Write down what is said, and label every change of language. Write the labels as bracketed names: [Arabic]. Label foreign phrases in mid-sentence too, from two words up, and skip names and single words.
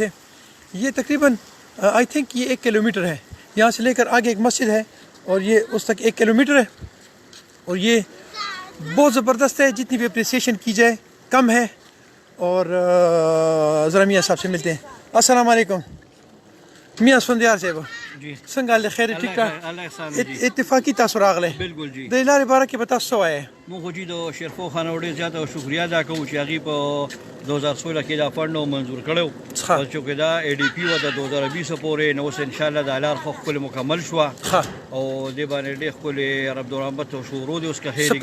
[Urdu] یہ تقریباً [English] I think [Urdu] یہ 1 کلومیٹر ہے، یہاں سے لے کر آگے ایک مسجد ہے، اور یہ اس تک 1 کلومیٹر ہے، اور یہ بہت زبردست ہے۔ جتنی بھی اپریسیشن کی جائے کم ہے۔ اور ذرا میاں صاحب سے ملتے ہیں۔ السلام علیکم میاں سندیار صاحب، جی [Pashto] څنګه خیر [Urdu] ٹھیک ٹھاک؟ [Pashto] الله احسان جی اتفاقی تاسو راغله [Urdu] بالکل جی [Pashto] د لارې باره کې به تاسو څه وایې؟ مونږ خو جی د شیرپاؤ خان ډېر زیاته شکریا ادا کوو چې هغې په 2016 کې دا فنډ منظور کړی و، چونکې دا ای ډي پي وه د 2020 پورې، نو اوس انشاءالله دا لار خو ښکلې مکمل شوه، او دې باندې ډېر ښکلې عبدالرحمت شروع دی اوس که خیر